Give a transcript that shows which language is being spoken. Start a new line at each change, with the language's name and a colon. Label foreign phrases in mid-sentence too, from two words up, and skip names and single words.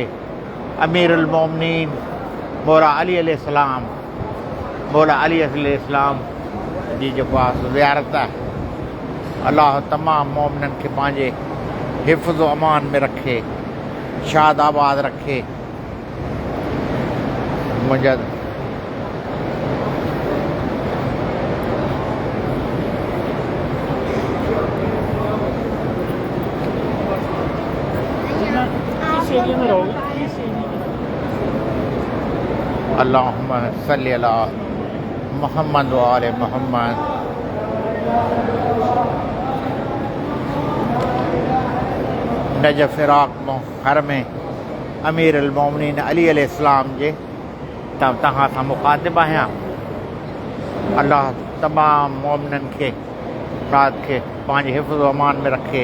Sindhi: अमीर अल मोमिनीन मौला अली अलैहिस्सलाम, मौला अली अलैहिस्सलाम जी जेको आहे ज़ियारत आहे। अल्लाह तमाम मोमिननि खे पंहिंजे हिफ़्ज़ अमान में रखे, शाद आबाद रखे। मुंहिंजा
Arabic: اللهم صل على محمد وآل محمد.
Sindhi: नजफ़ इराक़ हर में अमीर अल मोमिनीन अली अलैहिस्सलाम जे तव्हां सां मुखातिब आहियां। अल्लाह तमाम मोमिननि खे रात खे पंहिंजे हिफ़्ज़ अमान में रखे।